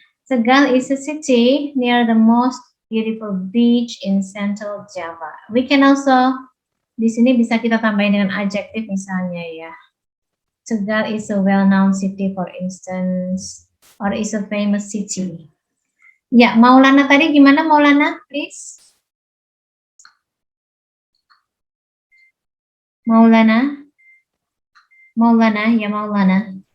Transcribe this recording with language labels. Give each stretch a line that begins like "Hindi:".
English: Tegal is a city near the most beautiful beach in Central Java. We can also,
Indonesian: di sini bisa kita tambahin dengan adjective misalnya ya.
English: Tegal is a well-known city, for instance, or is a famous city.
Indonesian: Ya, Maulana tadi gimana Maulana, please? Maulana, ya Maulana.